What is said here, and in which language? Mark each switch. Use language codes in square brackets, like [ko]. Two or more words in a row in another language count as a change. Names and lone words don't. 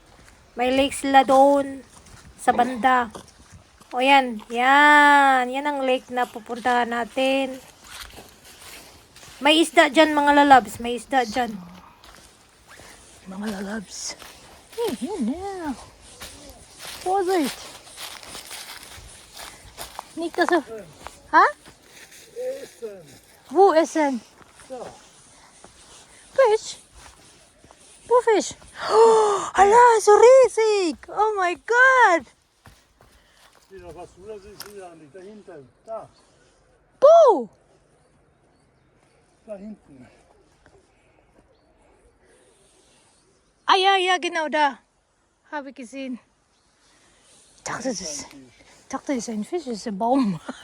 [tl] May lake sila doon sa banda. O yan, yan ang lake na pupuntahan natin. May isda dyan mga lalabs, may isda dyan. Mga lalabs. Yun na. [de] Vorsicht. Nicht dass er... Ha? Essen! Wo essen? Ja. Fisch? Wo Fisch? Oh, Allah, so riesig! Oh my God! Wieder was du, das ist wieder nicht. Da hinten. Da. Wo? Da hinten. Ah ja, genau da. Habe ich gesehen. Ich dachte, das ist ein Fisch, das ist ein Baum.